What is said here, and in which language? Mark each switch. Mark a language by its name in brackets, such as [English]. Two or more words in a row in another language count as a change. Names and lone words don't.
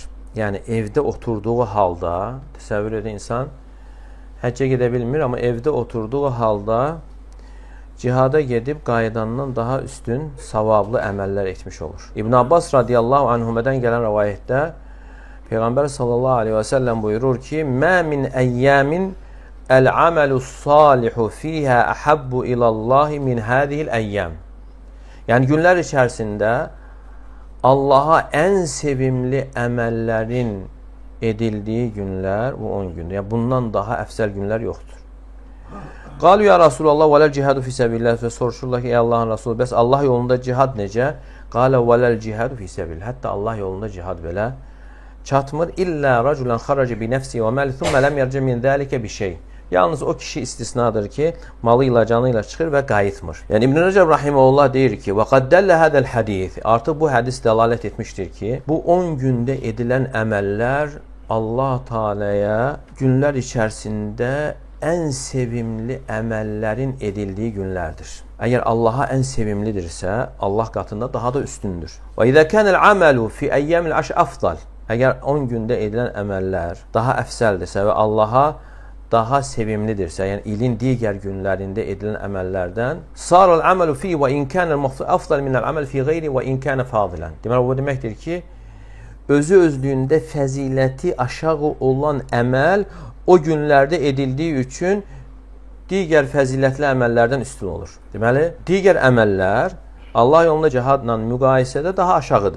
[Azerbaijani] Yəni evdə oturduğu halda, təsəvvür edə insan həccə gedə bilmir, amma evdə oturduğu halda cihada gedib qayıdandan daha üstün savablı əməllər etmiş olur. İbn Abbas [Arabic] رضي الله عنهما [Azerbaijani] gələn rivayətdə Peyğəmbər [Arabic] صلى الله عليه وسلم [Azerbaijani] buyurur ki, [Arabic] "ما من أيام العمل الصالح فيها أحب إلى الله من هذه الأيام." [Azerbaijani] Yəni günlər içərisində Allaha ən sevimli əməllərin edildiyi günlər bu 10 gündür. Yəni bundan daha əfsəl günlər yoxdur. [Arabic] قالوا يا رسول الله ولا الجهاد في سبيل الله [Azerbaijani] və soruşurlar ki, ey Allahın Rasulü, bəs Allah yolunda cihad necə? [Arabic] قال ولا الجهاد في سبيل الله. [Azerbaijani] Hətta Allah yolunda cihad belə çatmır. [Arabic] إلا رجلا خرج بنفسه وماله ثم لم يرجع من ذلك بشيء. [Azerbaijani] Yalnız o kişi istisnadır ki, malı ilə, canı ilə çıxır və qayıtmır. Yəni İbn Rəcəb rahimehullah deyir ki, [Arabic] وقد دل هذا الحديث. [Azerbaijani] Artıq bu hədis dəlalət etmişdir ki, bu 10 gündə edilən əməllər Allah Teala'ya günlər içərisində ən sevimli əməllərin edildiyi günlərdir. Əgər Allaha ən sevimlidirsə, Allah qatında daha da üstündür. [Arabic] وإذا كان العمل في أيام العشر أفضل. [Azerbaijani] Əgər 10 gündə edilən əməllər daha əfsəldirsə və Allaha daha sevimlidirsə, yəni ilin digər günlərində edilən əməllərdən [Arabic] صار العمل فيه وإن كان أفضل من العمل في غير وإن كان فاضلا. [Azerbaijani] Deməli bu deməkdir ki, özü özlüyündə fəziləti aşağı olan əməl o günlərdə edildiyi üçün digər fəzilətli əməllərdən üstün olur. Deməli, digər əməllər Allah yolunda cihadla müqayisədə daha aşağıdır.